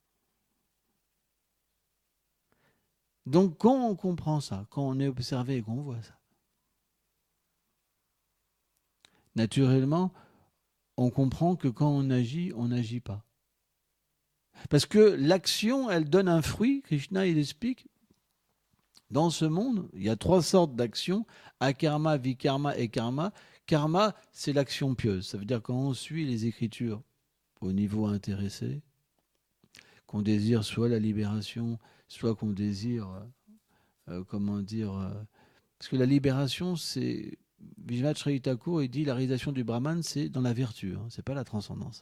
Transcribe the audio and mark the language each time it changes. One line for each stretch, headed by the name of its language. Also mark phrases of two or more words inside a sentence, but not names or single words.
French: Donc, quand on comprend ça, quand on est observé et qu'on voit ça, naturellement, on comprend que quand on n'agit pas. Parce que l'action, elle donne un fruit. Krishna, il explique, dans ce monde, il y a 3 sortes d'actions, akarma, vikarma et karma. Karma, c'est l'action pieuse. Ça veut dire quand on suit les Écritures au niveau intéressé, qu'on désire soit la libération, soit qu'on désire, parce que la libération, c'est, Vishwanath Chaitanya Thakur, il dit, la réalisation du Brahman, c'est dans la vertu, c'est pas la transcendance.